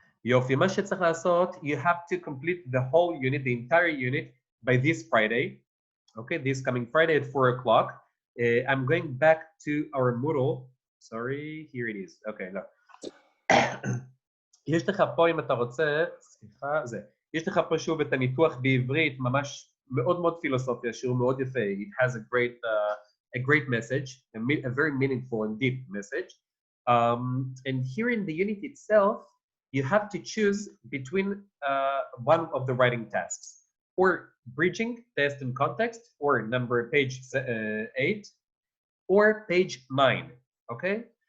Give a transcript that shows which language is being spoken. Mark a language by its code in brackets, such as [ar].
[he] יופי, מה שצריך לעשות, [en] you have to complete the whole unit, the entire unit, by this Friday. Okay, this coming Friday at 4 o'clock. I'm going back to our Moodle. Sorry, here it is. Okay, no. [he] יש לך פה, אם אתה רוצה, סליחה, זה. יש לך פה שוב את הניתוח בעברית, ממש מאוד מאוד פילוסופיה, שהוא מאוד יפה. [en] It has a great message, a very meaningful and deep message. And here in the unit itself, you have to choose between one of the writing tasks, or bridging, test and context, or page 8, or page 9, okay?